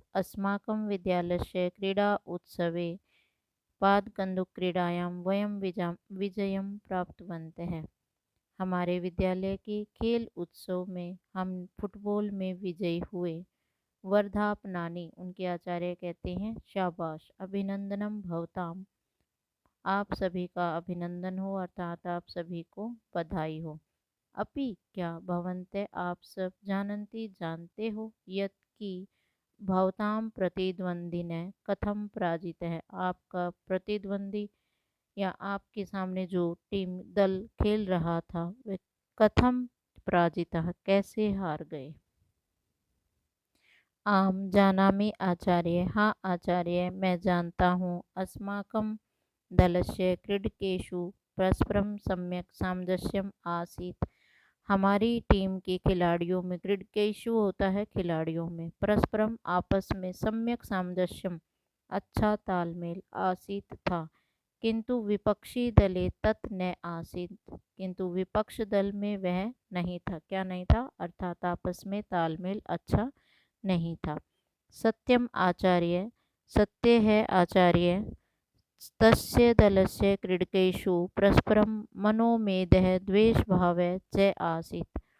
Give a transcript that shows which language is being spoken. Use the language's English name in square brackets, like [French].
[Sanskrit] अस्माकं विद्यालयस्य क्रीडा उत्सवे पादकन्दुकक्रीडायां वयं विजयं प्राप्तवन्तः। [Hindi] हमारे विद्यालय के खेल उत्सव में हम फुटबॉल में विजयी हुए। वर्धापनानि, उनके आचार्य कहते हैं शाबाश। [Sanskrit] अभिनंदनम भवताम, [Hindi] आप सभी का अभिनंदन हो, अर्थात आप सभी को बधाई हो। अपि क्या भवन्ते, आप सब जानन्ति जानते हो, यत् कि भवतां प्रतिद्वंदिने कथम पराजित है, आपका प्रतिद्वंदी या आपके सामने जो टीम दल खेल रहा था वह कथम पराजितः, कैसे हार गए। [Sanskrit] आम जानामि आचार्य, [Hindi] हाँ आचार्य मैं जानता हूँ। [Sanskrit] अस्माकं दलस्य क्रीडकेषु परस्परं सम्यक् सामञ्जस्यम् आसीत्। [Hindi] हमारी टीम के खिलाड़ियों में, क्रीडकेषु होता है खिलाड़ियों में, परस्परम आपस में, सम्यक सामंजस्यम अच्छा तालमेल, आसीत था, [Sanskrit] किंतु विपक्षी दले तत् न आसीत, [Hindi] किंतु विपक्ष दल में वह नहीं था। क्या नहीं था? अर्थात आपस में तालमेल अच्छा नहीं था। [Sanskrit] सत्यम आचार्य, [Hindi] सत्य है आचार्य। [Sanskrit] तस्य दलस्य क्रीडकेषु परस्परं मनोमेदः द्वेषभावः च आसीत्।